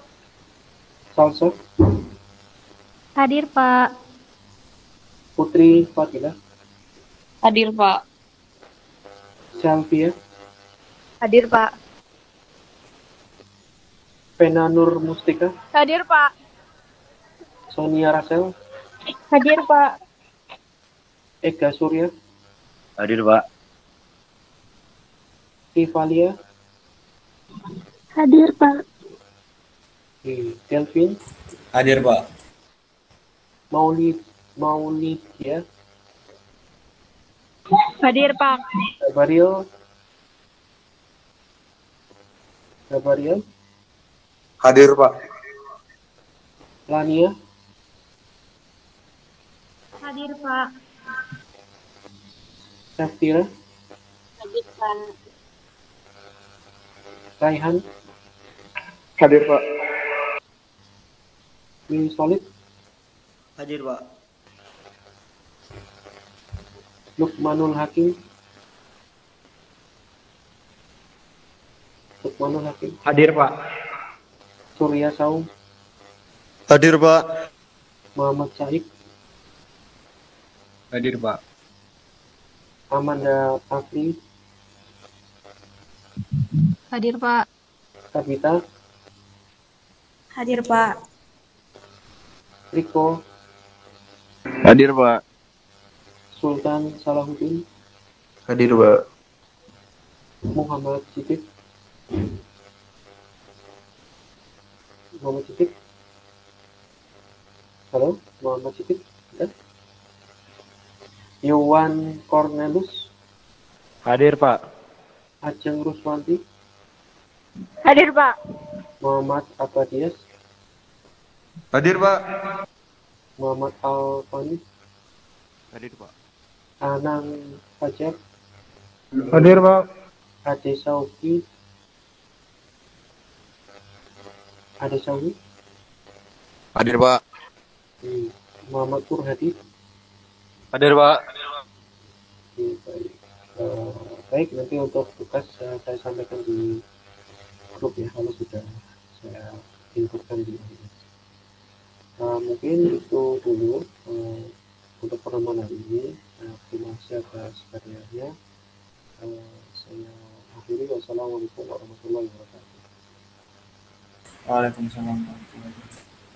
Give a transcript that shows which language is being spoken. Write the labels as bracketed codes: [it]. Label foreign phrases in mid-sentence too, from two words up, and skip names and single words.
[id] Salsa, Hadir, Pak. Putri Fadila, Hadir, Pak. Sylvia, Hadir, Pak. Pena Nur Mustika, Hadir, Pak. Sonia Rasel, Hadir, Pak. Ega Surya, Hadir, Pak. Tifalia, Hadir, Pak. Kelvin, Hadir, Pak. Maulidia, Hadir, Pak. Gabariel, Hadir, Pak. Lania, Hadir, Pak. Safira, Hadir, Pak. Raihan, Hadir, Pak. Willy Solid, Hadir, Pak. Lukmanul Hakim, Hadir Pak. Surya Saung, Hadir, Pak. Muhammad Said, Hadir Pak. Amanda Afri, Hadir, Pak. Tabita, Hadir, Pak. Riko, Hadir, Pak. Sultan Salahuddin, Hadir, Pak. Muhammad Siddiq, halo, Muhammad Siddiq, ya? Yowan Cornelius, Hadir Pak. Ajeng Ruswanti, Hadir, Pak. Muhammad Abadias, Hadir, Pak. Muhammad Alfani, Hadir, Pak. Anang Fajar, Hadir Pak. Ade Sauki, Hadir, Pak. Muhammad Nur Hadi. Hadir Pak. Baik. Baik, nanti untuk tugas saya sampaikan di grup ya kalau sudah saya inputkan di mungkin itu dulu untuk pertemuan hari ini. Terima kasih atas karyanya. Saya akhiri. [ar] والسلام عليكم ورحمة الله وبركاته. وعليكم السلام ورحمة الله وبركاته.